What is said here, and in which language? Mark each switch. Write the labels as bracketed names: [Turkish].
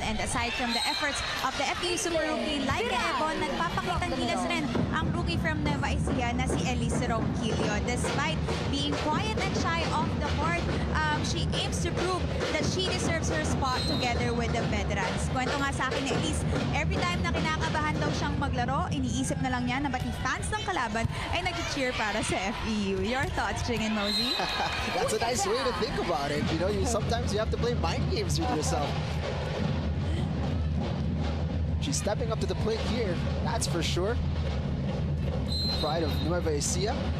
[English] And aside from the efforts of the FEU super rookie like Ebon, [Filipino] nagpapakitang gilas rin ang rookie [English] from Nueva Ecija na si Elise Ronquillo. Despite being quiet and shy off the court, she aims to prove that she deserves her spot together with the veterans. [Filipino] Kwento nga sa akin ni Elise, [English] every time [Filipino] na kinakabahan daw siyang maglaro, iniisip na lang niya na pati fans ng kalaban ay nag-cheer para sa FEU. [English] Your thoughts, Ching and Mosey? That's a nice way to think about it. Sometimes you have to play mind games with yourself. She's stepping up to the plate here, that's for sure. Pride of Nueva Ecija.